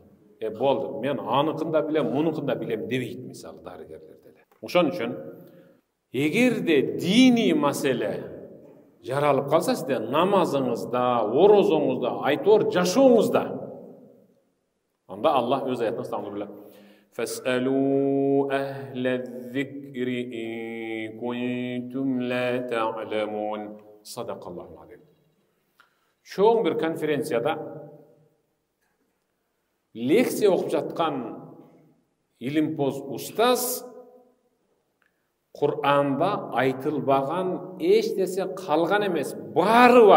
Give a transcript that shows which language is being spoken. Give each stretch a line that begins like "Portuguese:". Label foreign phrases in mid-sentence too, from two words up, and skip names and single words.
Kyrgyz: Болду, мен аныкын да билем, мунукун да билем дебейт, мисалы, дарыгерлер деле. Ошон үчүн эгерде дини маселе жаралып калса, сизде намазыңызда, орозоңузда, айтор жашооңузда, анда Аллах өз аятында стамдырып:
Arabic: فاسألوا أهل الذكر إن كنتم لا تعلمون. صدق الله العظيم.
Kyrgyz: Чоң bir конференцияда лекция окуп жаткан илимпоз устаз Кур'анда айтылбаган эч нерсе калган эмес, баары бар.